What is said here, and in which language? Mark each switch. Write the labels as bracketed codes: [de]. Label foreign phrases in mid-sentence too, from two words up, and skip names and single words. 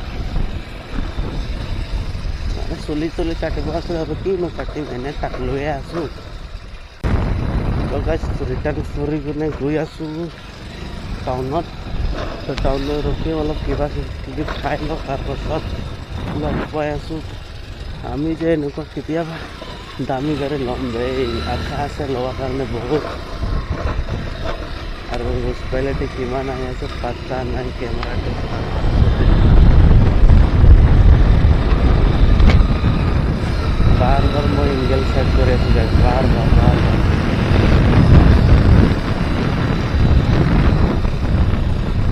[as] চুলি তুলি কাটিব আছে আৰু কিনো কাটিম এনে তাক লৈয়ে আছোঁ ৰিটাৰ্ণ কৰি কিনে গৈ আছোঁ টাউনত তো টাউনত ৰখি অলপ কিবা কিবি খাই লওঁ তাৰপাছত লগ পাই আছোঁ আমি যে এনেকুৱা কেতিয়াবা দামী গাড়ী ল'ম দেই আশা আছে লোৱাৰ কাৰণে বহুত আৰু কোৱালিটি কিমান আহি আছে পাত্তা নাই কেমেৰাটো [hi] बार बार मैं एंगल सेट करे बार बार